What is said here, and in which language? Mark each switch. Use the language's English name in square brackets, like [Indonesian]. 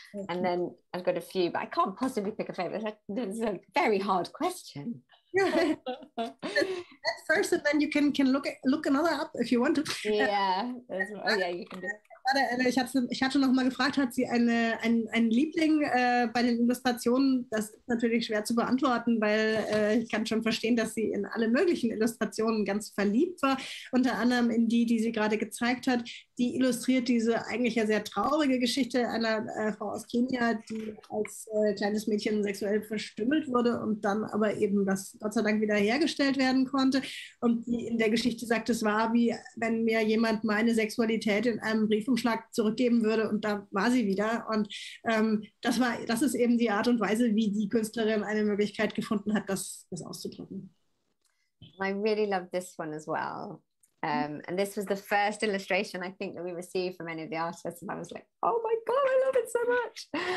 [English] And then I've got a few, but I can't possibly pick a favorite. It's a very hard question. Yeah. First, and then you can look another up if you want to. Yeah, you can do it. [German] Ich hatte noch mal gefragt, hat sie einen Liebling bei den Illustrationen? Das ist natürlich schwer zu beantworten, weil ich kann schon verstehen, dass sie in alle möglichen Illustrationen ganz verliebt war. Unter anderem in die sie gerade gezeigt hat. Die illustriert diese eigentlich ja sehr traurige Geschichte einer Frau aus Kenia, die als kleines Mädchen sexuell verstümmelt wurde und dann aber eben das Gott sei Dank wieder hergestellt werden konnte. Und die in der Geschichte sagt, es war wie, wenn mir jemand meine Sexualität in einem Briefumschlag zurückgeben würde und da war sie wieder. Und das ist eben die Art und Weise, wie die Künstlerin eine Möglichkeit gefunden hat, das auszudrücken. [English] I really love this one as well. And this was the first illustration I think that we received from any of the artists, and I was like, oh my God, I love it so much.